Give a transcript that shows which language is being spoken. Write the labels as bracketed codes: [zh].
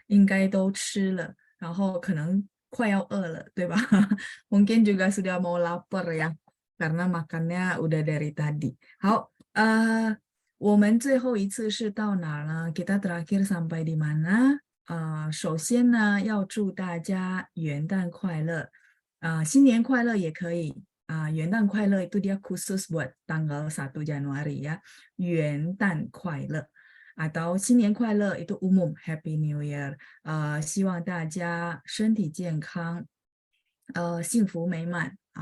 [zh] 应该都吃了，然后可能快要饿了，对吧？ [id] Mungkin juga sudah mau lapar ya, karena makannya udah dari tadi. [zh] 好。我们最后一次是到哪儿呢？ [id] Kita terakhir sampai di mana? [zh] 首先呢，要祝大家元旦快乐。新年快乐也可以。 [id] 元旦快乐 itu dia khusus buat tanggal 1 Januari ya. [zh] 元旦快乐。 [id] atau 新年快乐 itu umum, [en] Happy New Year. [zh] 希望大家身体健康，幸福美满.